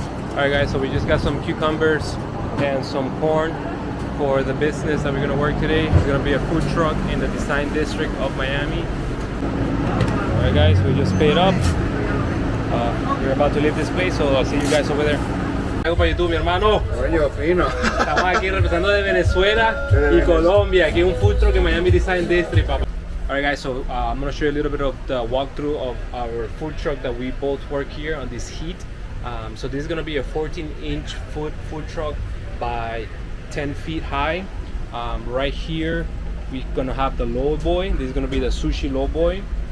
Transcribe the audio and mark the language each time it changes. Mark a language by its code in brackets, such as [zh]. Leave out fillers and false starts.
[en] Alright guys, so we just got some cucumbers and some corn for the business that we're going to work today. It's going to be a food truck in the design district of Miami. Alright guys, we just paid up. We're about to leave this place, so I'll see you guys over there. [es] Algo para YouTube, mi hermano. Coño, fino. Estamos aquí representando de Venezuela y Colombia. Aquí un [en] food truck in Miami Design District, papá. Alright guys, so I'm going to show you a little bit of the walkthrough of our food truck that we both work here on this heat. So this is going to be a 14-inch food truck by 10 feet high. Right here we're going to have the low boy. This is going to be the sushi low boy.